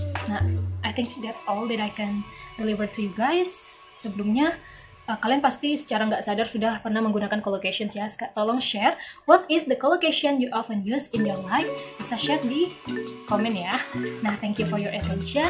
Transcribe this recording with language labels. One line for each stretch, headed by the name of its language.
English: Nah, I think that's all that I can deliver to you guys.
Indonesian: Sebelumnya kalian pasti secara nggak sadar sudah pernah menggunakan collocations ya. Tolong
English: share what is the collocation you often use in your life.
Indonesian: Bisa share di komen ya. Nah,
English: thank you for your attention.